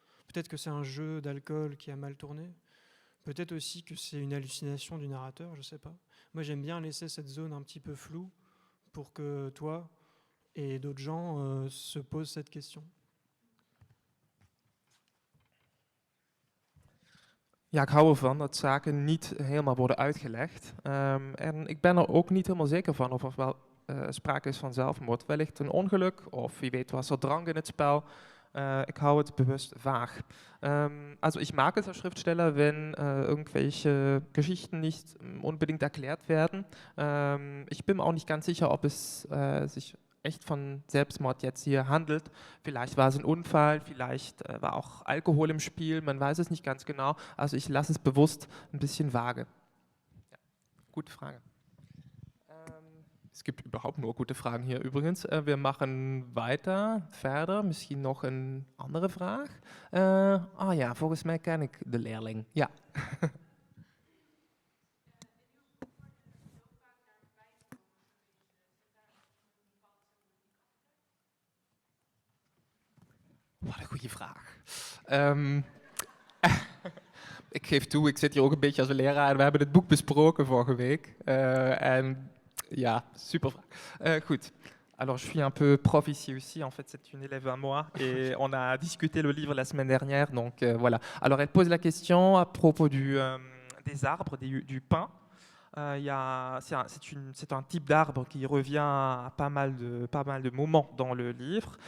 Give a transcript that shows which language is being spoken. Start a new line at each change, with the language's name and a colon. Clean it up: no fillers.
French: Peut-être que c'est un jeu d'alcool qui a mal tourné. Peut-être aussi que c'est une hallucination du narrateur, je sais pas. Moi, j'aime bien laisser cette zone un petit peu floue pour que toi et d'autres gens se posent cette question.
Dutch: Ja, ik hou ervan dat zaken niet helemaal worden uitgelegd. En ik ben er ook niet helemaal zeker van of er wel sprake is van zelfmoord. Wellicht een ongeluk, of wie weet was er drank in het spel.
German: Ich hau es bewusst vaag. Also ich mag es als Schriftsteller, wenn irgendwelche Geschichten nicht unbedingt erklärt werden. Ich bin mir auch nicht ganz sicher, ob es sich echt von Selbstmord jetzt hier handelt. Vielleicht war es ein Unfall, vielleicht war auch Alkohol im Spiel, man weiß es nicht ganz genau. Also ich lasse es bewusst ein bisschen vage. Ja, gute Frage. Es gibt überhaupt nur gute Fragen hier übrigens. Wir machen weiter,
Dutch: verder. Misschien nog een andere vraag. Ja, volgens mij ken ik de leerling. Ja. Wat een goede vraag. Ik geef toe, ik zit hier ook een beetje als een leraar en we hebben het boek besproken vorige week. En ja, super vraag. Goed.
French: Alors, je suis un peu prof ici aussi. En fait, c'est une élève à moi et on a discuté le livre la semaine dernière. Donc, voilà. Alors, elle pose la question à propos des arbres, du pin. C'est un type d'arbre qui revient à pas mal de moments dans le livre.